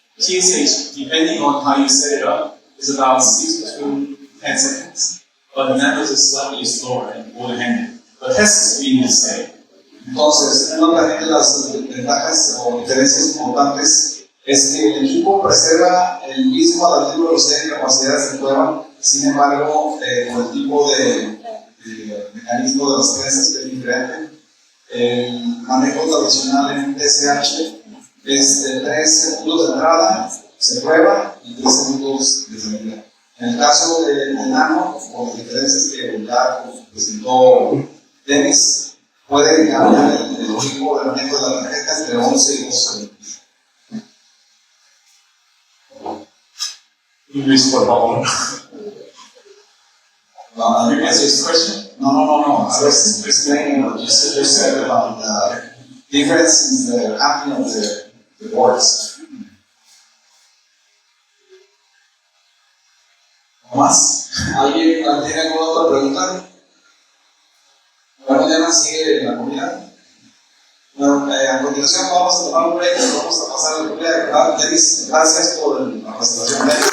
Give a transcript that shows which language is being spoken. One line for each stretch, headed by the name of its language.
English: TSH, depending on how you set it up, is about 6 to 10 seconds. But the Nano is slightly slower in all the handling. The test speed is the same.
Spanish: Entonces, una también de las ventajas o diferencias importantes es que el equipo preserva la misma velocidad y capacidades de prueba, sin embargo, con el tipo de mecanismo de las prensas que es diferente. El manejo tradicional en un TSH es de 3 segundos de entrada, se prueba, y 3 segundos de salida. En el caso de Nano, con las diferencias que ya presentó Denis, puede cambiar el tiempo de manejo de la tarjeta entre 11 y 12 segundos.
English: English for how long? You answer this question? No. I was explaining what you said about the difference in the handling of the boards.
Spanish: ¿Más? ¿Alguien tiene alguna otra pregunta? Mañana sigue la comida. Bueno, a continuación vamos a tomar un break y vamos a pasar a la comida. Denis, gracias por la presentación.